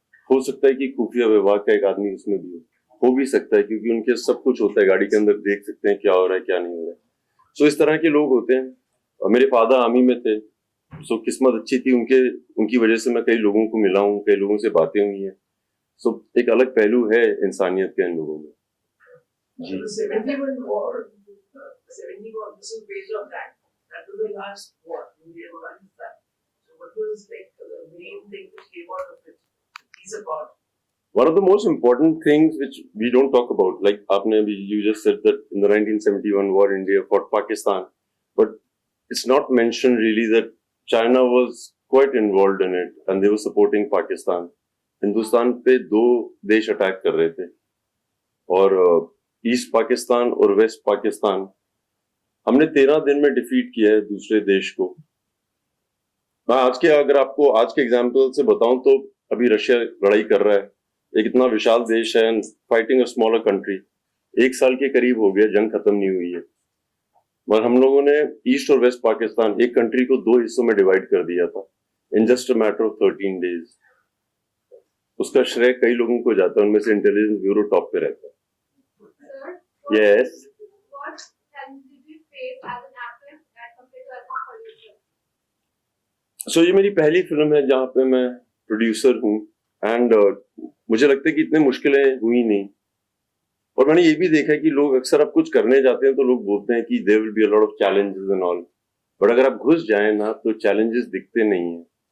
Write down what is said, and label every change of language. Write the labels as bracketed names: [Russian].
[Hindi] हो सकता है कि खुफिया विभाग का एक आदमी उसमें भी हो भी सकता है क्योंकि उनके सब कुछ होता है, गाड़ी के अंदर देख सकते हैं क्या हो रहा है क्या नहीं हो रहा है। सो इस तरह के लोग होते हैं। और मेरे फादर आर्मी में थे, सो किस्मत अच्छी थी उनकी वजह से मैं कई लोगों को मिला हूँ, कई लोगों से बातें हुई हैं। सो एक अलग पहलू है इंसानियत के इन लोगों में। जी, [English] 71 war, 70 war, this is based on that. That was the last war India and Pakistan. So what was like the main thing which came out of it? Peace accord. one of the most important things which we don't talk about, like you just said that in the 1971 war India fought Pakistan, but it's not mentioned really that China was quite involved in it and they were supporting Pakistan. [Hindi] Hindustan पे दो देश attack कर रहे थे और east Pakistan और waste Pakistan हमने 13 दिन में डिफीट किया है दूसरे देश को। मैं अगर आपको आज के एग्जाम्पल से बताऊं तो अभी रशिया लड़ाई कर रहा है, एक इतना विशाल देश है [English] And fighting a smaller country. [Hindi] 1 साल के करीब हो गया, जंग खत्म नहीं हुई है। मगर हम लोगों ने ईस्ट और वेस्ट पाकिस्तान एक कंट्री को 2 हिस्सों में डिवाइड कर दिया था [English] In just a matter of 13 days. [Hindi] उसका श्रेय कई लोगों को जाता है, उनमें से इंटेलिजेंस ब्यूरो टॉप पे रहता है। [English] Yes. What challenges did you face as an actor as compared to as a producer? [Hindi] So ये मेरी पहली फिल्म है जहाँ पे मैं प्रोड्यूसर हूँ एंड मुझे लगता है कि इतनी मुश्किलें हुई नहीं। और मैंने ये भी देखा है कि लोग अक्सर आप कुछ करने जाते हैं तो लोग बोलते हैं कि [English] there will be a lot of challenges and all, [Hindi] but अगर आप घुस जाए ना तो चैलेंजेस दिखते नहीं है।